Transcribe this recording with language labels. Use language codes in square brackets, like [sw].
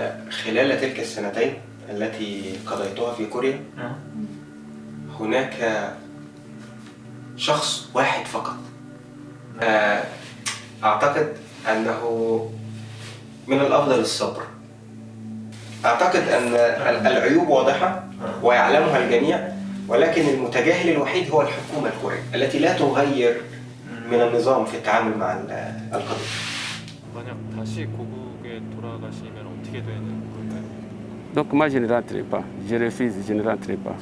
[ar] خلال تلك السنتين التي قضيتها في كوريا هناك شخص واحد فقط أعتقد أنه من الأفضل الصبر. أعتقد أن العيوب واضحة ويعلمها الجميع ولكن المتجاهل الوحيد هو الحكومة الكورية التي لا تغير من النظام في التعامل مع القضية. [ko] 만약 다시 고국에 돌아가시면 어떻게 되는 걸까요? [fr] Donc moi je ne rentrerai pas. Je refuse, je ne rentrerai pas.